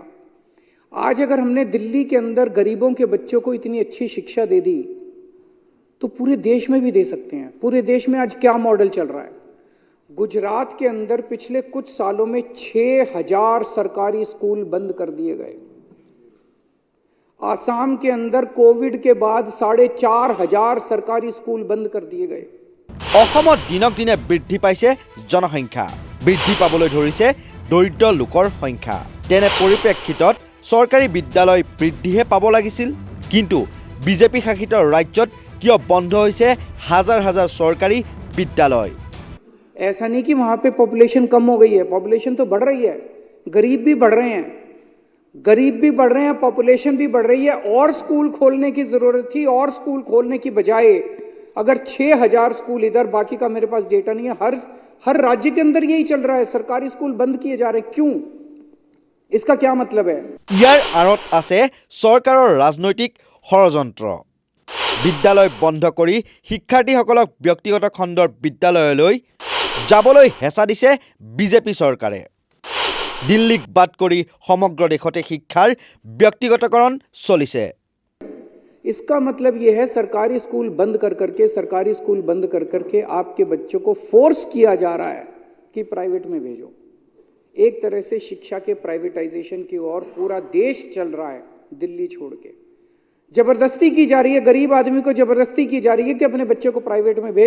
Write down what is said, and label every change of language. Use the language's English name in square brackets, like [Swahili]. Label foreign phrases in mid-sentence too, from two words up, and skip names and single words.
[Hindi] आज अगर हमने दिल्ली के अंदर गरीबों के बच्चों को इतनी अच्छी शिक्षा दे दी तो पूरे देश में भी दे सकते हैं। पूरे देश में आज क्या मॉडल चल रहा है? गुजरात के अंदर पिछले कुछ सालों में 6000 सरकारी स्कूल बंद कर दिए गए। आसाम के अंदर कोविड के बाद 4500 सरकारी स्कूल बंद कर दिए गए। [Assamese] অসমত দিনক দিনে বৃদ্ধি পাইছে জনসংখ্যা, বৃদ্ধি পাবলৈ ধৰিছে দৰিদ্ৰ লোকৰ সংখ্যা। তেনে পৰিপ্ৰেক্ষিতত চৰকাৰী বিদ্যালয় বৃদ্ধিহে পাব লাগিছিল। কিন্তু বিজেপি শাসিত ৰাজ্যত কিয় বন্ধ হৈছে হাজাৰ হাজাৰ চৰকাৰী বিদ্যালয়? [Hindi] ऐसा नहीं कि वहां पे पॉपुलेशन कम हो गई है, पॉपुलेशन तो बढ़ रही है। गरीब भी बढ़ रहे हैं, पॉपुलेशन भी बढ़ रही है। और स्कूल खोलने की जरूरत थी, और स्कूल खोलने की बजाय अगर 6000 स्कूल इधर, बाकी का मेरे पास डेटा नहीं है, हर राज्य के अंदर यही चल रहा है, सरकारी स्कूल बंद किए जा रहे हैं। क्यों? इसका क्या मतलब है? [Assamese] ইয়াৰ আঁৰত আছে চৰকাৰৰ ৰাজনৈতিক ষড়যন্ত্ৰ। বিদ্যালয় বন্ধ কৰি শিক্ষাৰ্থীসকলক ব্যক্তিগত খণ্ডৰ বিদ্যালয়লৈ যাবলৈ হেঁচা দিছে বিজেপি চৰকাৰে। দিল্লীক বাদ কৰি সমগ্ৰ দেশতে শিক্ষাৰ ব্যক্তিগতকৰণ চলিছে। [Hindi] इसका मतलब यह है सरकारी स्कूल बंद कर करके आपके बच्चों को फोर्स किया जा रहा है कि प्राइवेट में भेजो। एक तरह से शिक्षा के प्राइवेटाइजेशन की ओर पूरा देश चल रहा है। दिल्ली छोड़ के जबरदस्ती की जा रही है, गरीब आदमी को जबरदस्ती की जा रही है कि अपने बच्चों को प्राइवेट में भेज।